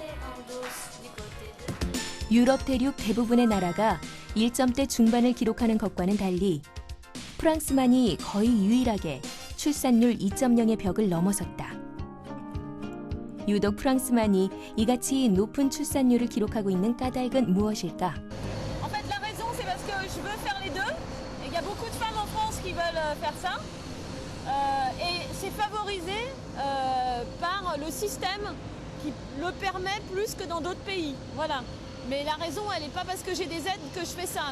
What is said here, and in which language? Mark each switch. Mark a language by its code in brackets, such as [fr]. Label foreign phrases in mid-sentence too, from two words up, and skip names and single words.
[ko] 유럽 대륙 대부분의 나라가 1점대 중반을 기록하는 것과는 달리 프랑스만이 거의 유일하게 출산율 2.0의 벽을 넘어섰다. 유독 프랑스만이 이같이 높은 출산율을 기록하고 있는 까닭은 무엇일까? [fr] En fait, la raison, c'est parce que je veux faire les deux. Et il y a beaucoup de femmes en France qui veulent faire ça. Et c'est favorisé par le système qui le permet plus que dans d'autres pays. Voilà. Mais la raison, elle n'est pas parce que j'ai des aides que je fais ça.